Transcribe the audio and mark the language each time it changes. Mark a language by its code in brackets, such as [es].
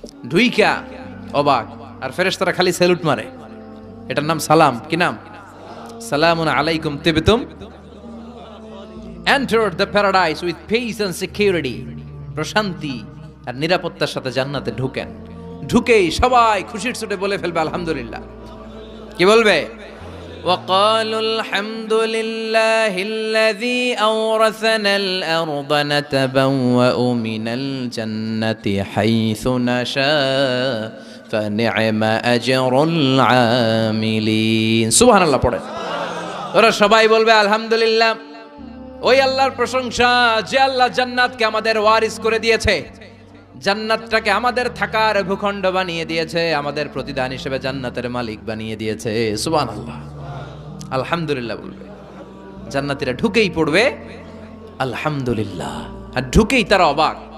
[bn] ঢুইকা অবাক, আর ফেরেশতারা খালি স্যালুট মারে। এটার নাম সালাম। কি নাম? [ar] সালামুন আলাইকুম তিবতুম। [en] Enter the paradise with peace and security. [bn] প্রশান্তি আর নিরাপত্তার সাথে জান্নাতে ঢুকেন। ঢুকেই সবাই খুশির চোটে বলে ফেলবে আলহামদুলিল্লাহ। কি বলবে? [ar] وقالوا الحمد لله الذي أورثنا الأرض نتبوأ من الجنة حيث نشاء فنعم أجر العاملين سبحان الله [bn] পড়েন। ওরা সবাই বলবে আলহামদুলিল্লাহ, ওই আল্লাহর প্রশংসা যে আল্লাহ জান্নাতকে আমাদের ওয়ারিস করে দিয়েছে, জান্নাতটাকে আমাদের থাকার ভূখণ্ড বানিয়ে দিয়েছে, আমাদের প্রতিদান হিসেবে জান্নাতের মালিক বানিয়ে দিয়েছে। সুবহানাল্লাহ, আলহামদুলিল্লাহ বলবে। জান্নাতীরা ঢুকেই পড়বে আলহামদুলিল্লাহ, আর ঢুকেই তারা অবাক।